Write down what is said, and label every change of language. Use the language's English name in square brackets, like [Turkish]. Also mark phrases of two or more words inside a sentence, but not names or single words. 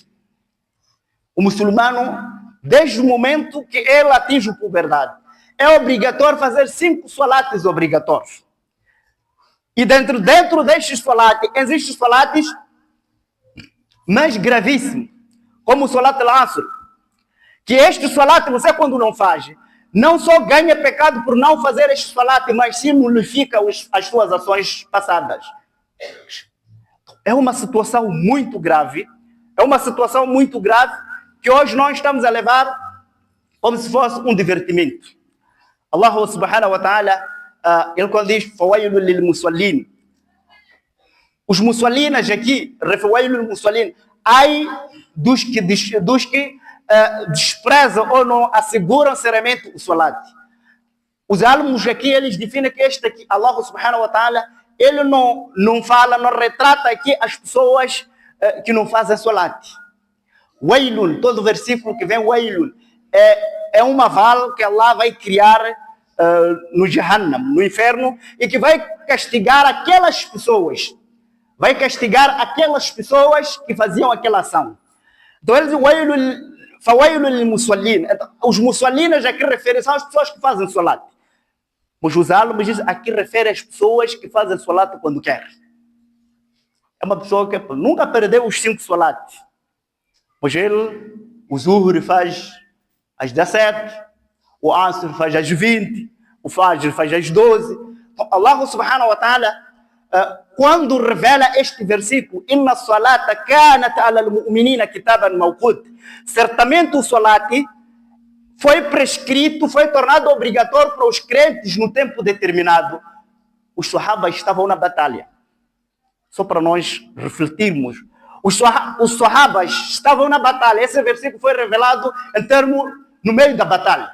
[Portuguese] O muçulmano, desde o momento que ele atinge a puberdade, é obrigatório fazer 5 salates obrigatórios. E dentro destes salates, existem salates mais gravíssimos, como o [Arabic] salat al-asr, [Portuguese] que este salat, você quando não faz, não só ganha pecado por não fazer este salat, mas sim nulifica as suas ações passadas. É uma situação muito grave, que hoje nós estamos a levar como se fosse um divertimento. [Arabic] Allah subhanahu wa ta'ala, [Portuguese] ele quando diz [Arabic] fawailul lil musallin, [Portuguese] os musallinas aqui, [Arabic] fawailul musallin, [Portuguese] ai dos que desprezam ou não asseguram seriamente o salat. Os alunos aqui, eles definem que este aqui, [Arabic] Allah subhanahu wa ta'ala, [Portuguese] ele não retrata aqui as pessoas que não fazem salat. Wailun, todo versículo que vem Wailun, é uma vala que Allah vai criar no Jahannam, no inferno, e que vai castigar aquelas pessoas. Que faziam aquela ação. Então eles dizem [Arabic] fawailun lil musallin. [Portuguese] Os musallinas aqui referem são as pessoas que fazem salat. Mas os alunos dizem aqui refere às pessoas que fazem salat quando querem. É uma pessoa que nunca perdeu os 5 salats. Pois ele, o Zuhur faz às 17, o Asr faz às 20, o Fajr faz às 12. Então, [Arabic] Allah subhanahu wa ta'ala, [Portuguese] quando revela este versículo, [Arabic] Inna salata kanat ala al-mu'minina kitaban mawqut, [Portuguese] certamente o salat foi prescrito, foi tornado obrigatório para os crentes no tempo determinado. Os sahabas estavam na batalha. Só para nós refletirmos. Os sahabas estavam na batalha. Esse versículo foi revelado no meio da batalha.